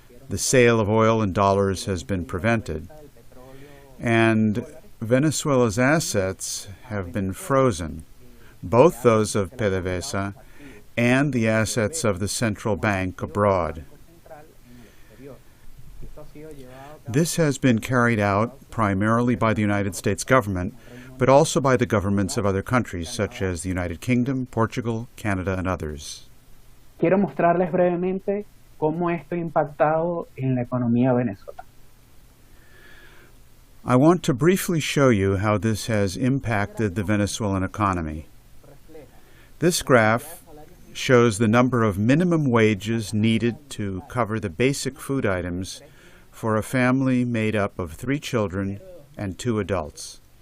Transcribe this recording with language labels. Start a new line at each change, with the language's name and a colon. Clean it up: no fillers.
English: The sale of oil in dollars has been prevented, and Venezuela's assets have been frozen, both those of PDVSA and the assets of the central bank abroad. This has been carried out primarily by the United States government, but also by the governments of other countries, such as the United Kingdom, Portugal, Canada, and others.
Spanish: Quiero mostrarles brevemente cómo esto ha impactado en la economía venezolana.
English: I want to briefly show you how this has impacted the Venezuelan economy. This graph shows the number of minimum wages needed to cover the basic food items for a family made up of 3 children and 2 adults.